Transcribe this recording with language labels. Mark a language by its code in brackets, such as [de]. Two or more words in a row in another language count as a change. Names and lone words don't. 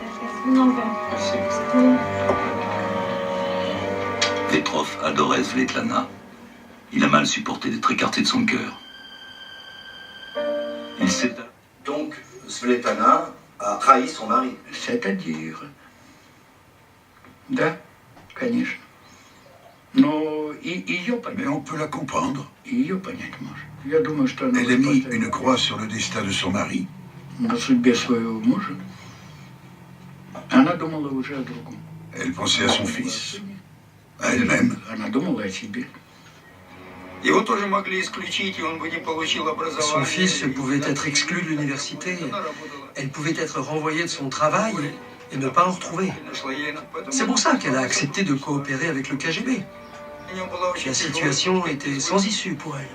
[fr] Vetrov adorait Svetlana. Il a mal supporté d'être écarté de son cœur. Il s'est... Donc, Svetlana a trahi son mari. C'est-à-dire... [ru] Да, конечно. Но и ее понять. [fr] Mais on peut la comprendre. [ru] Ее понять может. Я думаю, что она... [fr] Elle a mis une croix sur le destin de son mari. [ru] На судьбе своего мужа. Она думала уже о другом. [fr] Elle pensait à son fils, à elle-même. [ru] Она думала о себе. [fr] Son fils pouvait être exclu de l'université. Elle pouvait être renvoyée de son travail et ne pas en retrouver. C'est pour ça qu'elle a accepté de coopérer avec le KGB. La situation était sans issue pour elle.